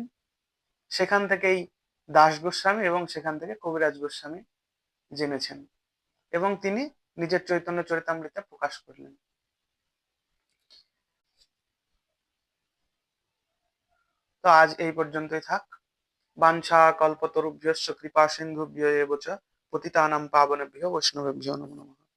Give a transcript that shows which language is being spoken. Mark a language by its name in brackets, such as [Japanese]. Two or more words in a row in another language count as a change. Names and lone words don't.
[Bangla] সেখান থেকেই দাস গোস্বামী এবং সেখান থেকে কবিরাজ গোস্বামী জেনেছেন, এবং তিনি নিজের চৈতন্য চরিতামৃতে প্রকাশ করলেন। তো আজ এই পর্যন্তই থাক। [Sanskrit] বাঞ্ছা কল্পতরুভ্যশ্চ কৃপা সিন্ধুভ্য এব চ পতিতানাং পাবনেভ্যো বৈষ্ণবেভ্যো নমো নমঃ।